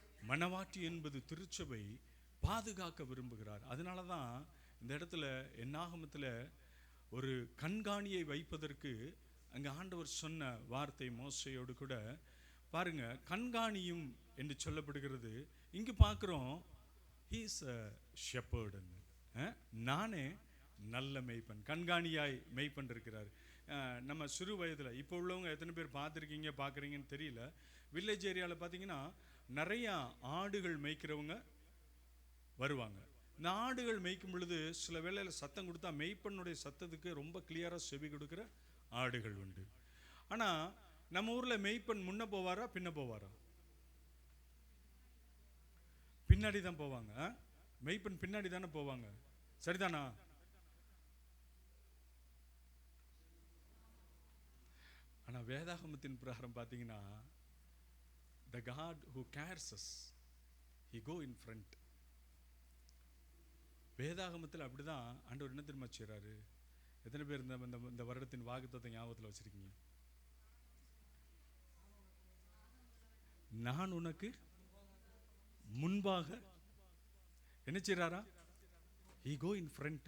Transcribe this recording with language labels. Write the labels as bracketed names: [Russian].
[Tamil] மணவாட்டி என்பது திருச்சபை பாதுகாக்க விரும்புகிறார். அதனால தான் இந்த இடத்துல என்னாகமத்தில் ஒரு கண்காணியை வைப்பதற்கு அங்கே ஆண்டவர் சொன்ன வார்த்தை மோசையோடு கூட பாருங்க, கண்காணியும் என்று சொல்லப்படுகிறது. இங்கு பார்க்குறோம் [English] he is a shepherd. [Tamil] நானே நல்ல மெய்ப்பன், கண்காணியாய் மெய்ப்பன் இருக்கிறார். நம்ம சிறு வயதில், இப்போ உள்ளவங்க எத்தனை பேர் பார்த்துருக்கீங்க பார்க்குறீங்கன்னு தெரியல, வில்லேஜ் ஏரியாவில் பார்த்தீங்கன்னா நிறையா ஆடுகள் மேய்க்கிறவங்க வருவாங்க. இந்த ஆடுகள் மேய்க்கும் பொழுது சில வேளையில் சத்தம் கொடுத்தா மெய்ப்பனுடைய சத்தத்துக்கு ரொம்ப கிளியராக செவி கொடுக்குற ஆடுகள் உண்டு. ஆனால் நம்ம ஊரில் மெய்ப்பன் முன்ன போவாரா பின்ன போவாரா? பின்னாடி தான் போவாங்க. மெய்ப்பன் பின்னாடி தானே போவாங்க, சரிதானா? ஆனால் வேதாகமத்தின் பிரகாரம் பார்த்தீங்கன்னா [English] the God who cares us, he go in front. [Tamil] வேதாகமத்தில் அப்படிதான் ஆண்டவர் என்ன தெரியுமா செய்றாரு? எத்தனை பேர் இந்த வருடத்தின் வாக்குத்தத்தத்தை ஞாபகத்தில் வச்சிருக்கீங்க? நான் உனக்கு முன்பாக என்ன செய்றாரா? [English] he go in front.